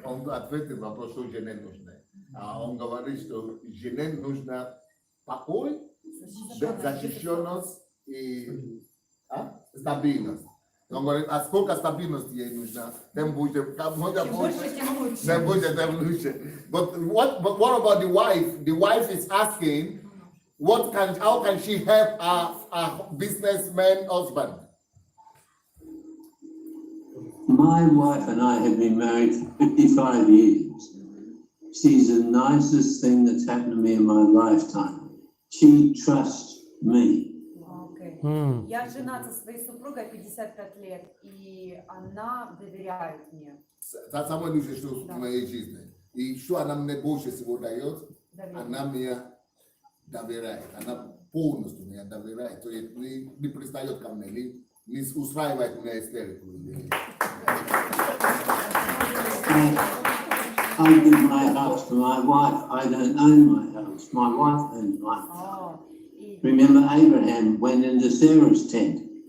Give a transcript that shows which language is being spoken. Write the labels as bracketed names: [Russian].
[Russian] Он ответил вопрос, что жене нужно. Он говорит, что жене нужно покой, защищенность и стабильность. Он говорит, а сколько стабильности ей нужно, тем будет, Чем больше, тем лучше. тем будет, тем лучше. [English] But what about the wife? The wife is asking, how can she help a businessman husband? My wife and I have been married for 55 years. She's the nicest thing that's happened to me in my lifetime. She trusts me. [Russian] Окей. М. Я женат со своей супругой 55 лет, и она доверяет мне. Это самое лучшее, что в моей жизни. И что она мне больше всего дает, она мне доверяет. Она полностью мне доверяет. То есть не пристает ко мне, не устраивает меня истерику. [English] I give my house to my wife. I don't own my house. My wife owns my house. [Russian] О, и [English] Remember, Abraham went into Sarah's tent.